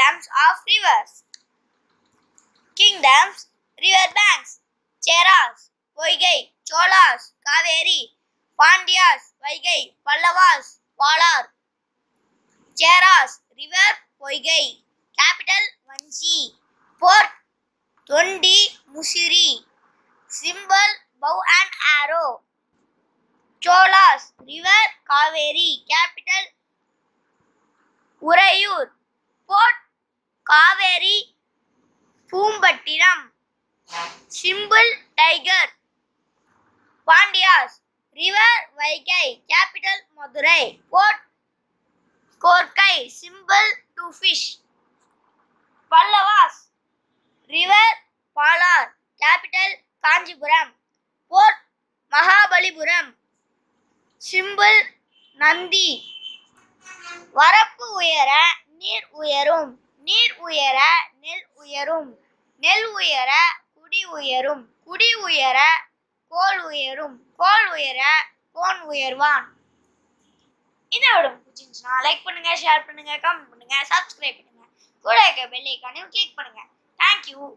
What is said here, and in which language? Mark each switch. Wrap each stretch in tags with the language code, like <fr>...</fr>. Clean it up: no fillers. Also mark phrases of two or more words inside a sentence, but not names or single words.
<en>of rivers. Kingdoms, river banks. Cheras, Poigai, Cholas, Kaveri. Pandyas, Vaigai, Pallavas, Palar. Cheras, river, Poigai. Capital, Vanchi. Port, Tondi, Musiri. Symbol, bow and arrow. Cholas, river, Kaveri. Capital, Urayur. Port, Kaveri, Pumpattinam. Symbol, tiger. Pandyas, river, Vaigai. Capital, Madurai. Port, Korkai. Symbol, two fish. Pallavas, river, Palar. Capital, Kanjipuram. Port, Mahabalipuram. Symbol, Nandi.</en> <ta>வரப்பு உயர நீர் உயரும், நீர் உயர நெல் உயரும், நெல் உயர குடி உயரும், குடி உயர கோல் உயரும், கோல் உயர கோன் உயர்வான். இந்த வீடியோ பிடிச்சிருந்துச்சுன்னா லைக் பண்ணுங்க, ஷேர் பண்ணுங்க, கமெண்ட் பண்ணுங்க, சப்ஸ்கிரைப் பண்ணுங்க, கூட இருக்க பெல் ஐகானையும் கிளிக் பண்ணுங்க.</ta>